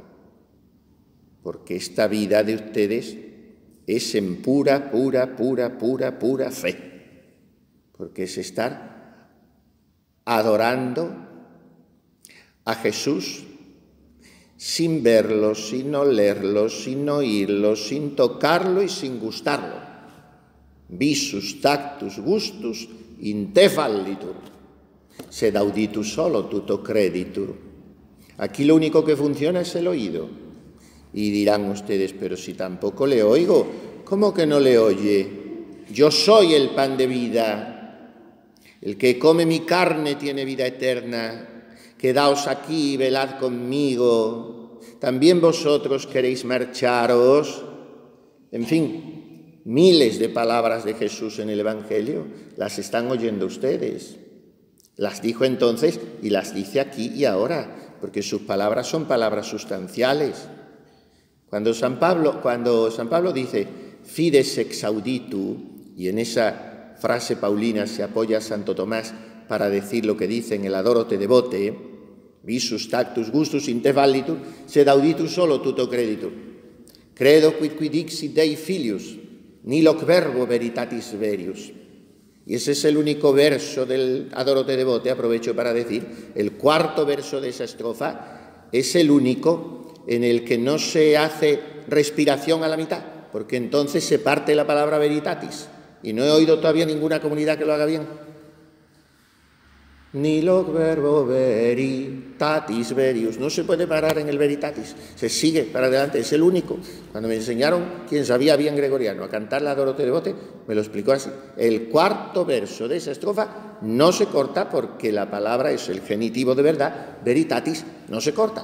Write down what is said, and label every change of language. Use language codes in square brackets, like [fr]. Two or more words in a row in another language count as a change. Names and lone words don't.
[es] Porque esta vida de ustedes es en pura fe. Porque es estar adorando a Jesús sin verlo, sin olerlo, sin oírlo, sin tocarlo y sin gustarlo. [la] Visus, tactus, gustus, in te fallitur, sed auditus solo tuto creditur. [es] Aquí lo único que funciona es el oído. Y dirán ustedes, pero si tampoco le oigo, ¿cómo que no le oye? Yo soy el pan de vida. El que come mi carne tiene vida eterna. quedaos aquí y velad conmigo, también vosotros queréis marcharos. En fin, miles de palabras de Jesús en el Evangelio las están oyendo ustedes. Las dijo entonces y las dice aquí y ahora, porque sus palabras son palabras sustanciales. Cuando San Pablo dice [la] fides exauditu, [es] y en esa frase paulina se apoya Santo Tomás para decir lo que dice en el Adoro te devote, [la] visus tactus gustus in te vallitur, sed auditus solo tuto creditur. Credo quid dixit Dei filius, niloc verbo veritatis verius. [es] Y ese es el único verso del Adoro te devote, aprovecho para decir, el cuarto verso de esa estrofa es el único en el que no se hace respiración a la mitad, porque entonces se parte la palabra veritatis, y no he oído todavía ninguna comunidad que lo haga bien. [la] Niloc verbo veritatis verius, [es] no se puede parar en el veritatis, se sigue para adelante, es el único. Cuando me enseñaron, quien sabía bien gregoriano, a cantar la Adoro te devote, me lo explicó así. El cuarto verso de esa estrofa no se corta porque la palabra es el genitivo de verdad, veritatis, no se corta.